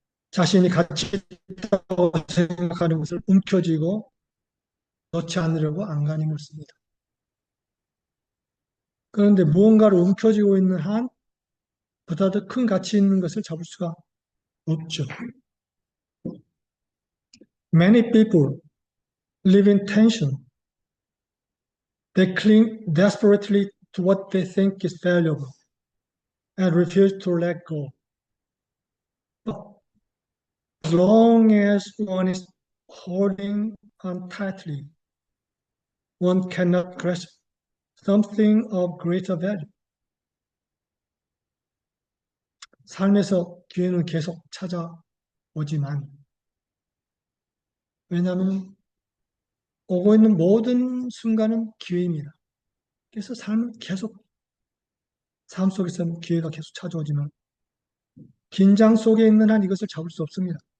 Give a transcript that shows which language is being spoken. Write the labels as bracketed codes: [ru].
[ko] 자신이 가치 있다고 생각하는 것을 움켜쥐고 넣지 않으려고 안간힘을 씁니다. 그런데 무언가를 움켜쥐고 있는 한 보다 더 큰 가치 있는 것을 잡을 수가 없죠. [en] Many people live in tension. They cling desperately to what they think is valuable and refuse to let go. But as long as one is holding on tightly, one cannot grasp something of greater value. [ko] 삶에서 기회는 계속 찾아오지만, 왜냐하면 오고 있는 모든 순간은 기회입니다. 그래서 삶은 계속 삶 속에서는 기회가 계속 찾아오지만 긴장 속에 있는 한 이것을 잡을 수 없습니다.